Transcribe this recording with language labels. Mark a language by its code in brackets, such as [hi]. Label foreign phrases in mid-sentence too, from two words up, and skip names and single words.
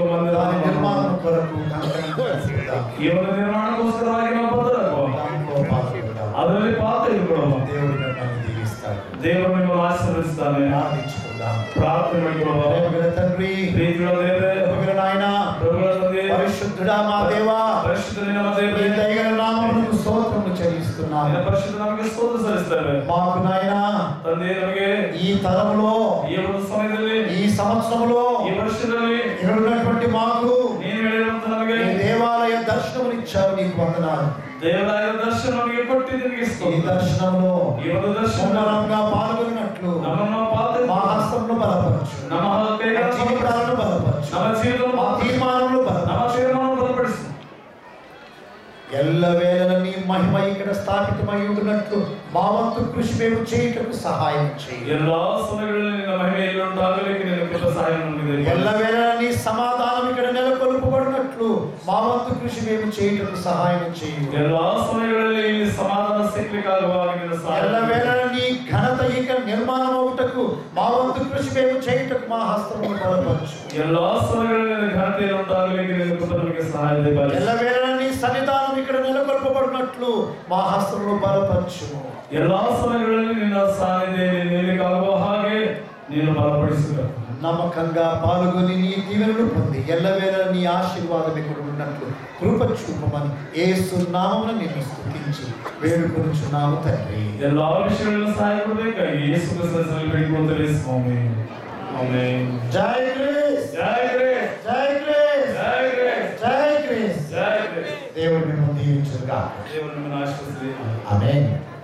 [te] దాని [kn] ಮಂದಿರವನ್ನು [te] నిర్మాణం కొరకు కంకణం కట్టుకుందాం. [kn] ಈ ಒಂದು ನಿರ್ಮಾಣಕ್ಕೋಸ್ಕರವಾಗಿ ನಾವು ಬದಲಾಗುವ. [te] దాంట్లో పాల్గొందాం. [kn] ಅದರಲ್ಲಿ ಪಾತ್ರ ಇಟ್ಕೊಳ್ಳೋಣ. [te] దేవుడు నన్ను దీవిస్తాడు. [kn] ದೇವರು ನಿಮ್ಮನ್ನು ಆಶೀರ್ವದಿಸ್ತಾನೆ. [te] ప్రార్థించుకుందాం. [kn] ಪ್ರಾರ್ಥನೆ ಮಾಡಿಕೊಳ್ಳೋಣ. [te] ప్రేమగల తండ్రి, [kn] ಪ್ರೀತಿಗಳ ದೇವರೇ, [te] ప్రేమగల నాయనా, [kn] ಪ್ರಭುಗಳ ತಂದೆ, [te] పరిశుద్ధుడా మా దేవా, [kn] ಪರಿಶುದ್ಧನೇ ನಮ್ಮ [te] ఈ [kn] ದೇವರೇ, [te] దయగల నామమునకు స్తోత్రములు చెల్లిస్తున్నాము. [kn] ನಿನ್ನ ಪರಿಶುದ್ಧ ನಮಗೆ ಸ್ತೋತ್ರ ಸಲ್ಲಿಸ್ತೇವೆ. [te] మాకు నాయనా [kn] ತಂದೆ, ನಮಗೆ [te] ఈ తరములో, [kn] ಈ ಒಂದು ಸಮಯದಲ್ಲಿ, [te] ఈ సంవత్సరంలో [kn] ಈ ವರ್ಷದಲ್ಲಿ [te] ఇక్కడ ఉన్నటువంటి మాకు [kn] ನೀನು ಹೇಳಿರುವಂತ ನಮಗೆ [te] ఈ దేవాలయ దర్శనమునిచ్చావు, నీకు వందనాలు. [kn] ದೇವಾಲಯದ ದರ್ಶನ ನಮಗೆ ಕೊಟ್ಟಿದ್ದು ನಿನಗೆ [te] ఈ [kn] ಸ್ತೋತ್ರ. [te] దర్శనంలో [kn] ಈ ಒಂದು ದರ್ಶನ [te] సంబరంగా పాల్గొన్నట్లు [kn] ನಮ್ಮನ್ನು [te] మా హస్తంను బలపరచు, [kn] ನಮ್ಮ [te] మా [kn] ಕೈಗಳನ್ನು [te] జీవితాలను బలపరచు, [kn] ನಮ್ಮ ಜೀವನವನ್ನು [te] మా తీర్మానములు [kn] ನಮ್ಮ [te] బలపరచు. [kn] ತೀರ್ಮಾನವನ್ನು ಬಲಪಡಿಸು. [te] ఎల్లవేళ నీ మహిమ ఇక్కడ స్థాపితమై ఉంటున్నట్లు మా వంతు కృషి మేము చేయుటకు సహాయం చేయి. [kn] ಎಲ್ಲಾ ಸಮಯಗಳಲ್ಲಿ ನಿನ್ನ ಮಹಿಮೆಯಲ್ಲಿ ಉಂಟಾಗಲಿಕ್ಕೆ ನಿನ್ನ ಕೃಪಾ ಸಹಾಯ ನಮಗೆ. [te] ఎల్లవేళ నీ సమాధానం ఇక్కడ నెలకొల్పబడినట్లు మా వంతు కృషి మేము చేయుటకు సహాయం చేయి. [kn] ಎಲ್ಲಾ ಸಮಯಗಳಲ್ಲಿ ಈ ಸಮಾಧಾನ ಸಿಕ್ಕಲಿಕ್ಕಾಗುವಾಗ ನಿನ್ನ ಸಹಾಯ. [te] ఎల్లవేళ నీ ఘనత ఇక నిర్మాణం అవుటకు మా వంతు కృషి మేము చేయుటకు మా హస్తమును బలపరచు. [kn] ಎಲ್ಲಾ ಸಮಯಗಳಲ್ಲಿ ನಿನ್ನ ಘನತೆಯಲ್ಲಿ ಉಂಟಾಗಲಿಕ್ಕೆ ನಿನ್ನ ಕೃಪಾ ನಮಗೆ ಸಹಾಯ ದಯಪಾಲಿಸು. [te] ఎల్లవేళ నీ సన్నిధానం ఇక్కడ నెలకొల్పబడినట్లు మా హస్తమును బలపరచు. [kn] ಎಲ್ಲಾ ಸಮಯಗಳಲ್ಲಿ ನಿನ್ನ ಸಾನ್ನಿಧ್ಯ ನಿಲ್ಲಲಿಕ್ಕಾಗುವ ಹಾಗೆ ನೀನು ಬಲಪಡಿಸು. [te] నమ్మకంగా పాల్గొని నీ దీవెనలు పొంది ఎల్లవేళ నీ ఆశీర్వాదం ఇక్కడ ఉన్నట్లు కృప చూపమని యేసు నామమున నిన్ను స్తుతించి వేడుకొనుచున్నాము తండ్రి. [kn] ಎಲ್ಲಾ ವಿಷಯಗಳನ್ನು ಸಹಾಯ ಕೊಡಬೇಕಾಗಿ ಯೇಸು ಕ್ರಿಸ್ತನಲ್ಲಿ ಬೇಡಿಕೊಳ್ಳುತ್ತೇವೆ ಸ್ವಾಮಿ. ಆಮೆನ್. [te] జై క్రీస్తు, [kn] ಜೈ ಕ್ರಿಸ್, [te] జై క్రీస్తు, [kn] ಜೈ ಕ್ರಿಸ್, [te] జై క్రీస్తు. [kn] ಜೈ ಕ್ರಿಸ್. [te] దేవుడు మిమ్మల్ని దీవించుగాక. [kn] ದೇವರು ನಿಮ್ಮನ್ನು ಆಶೀರ್ವದಿಸಲಿ. [te] ఆమేన్.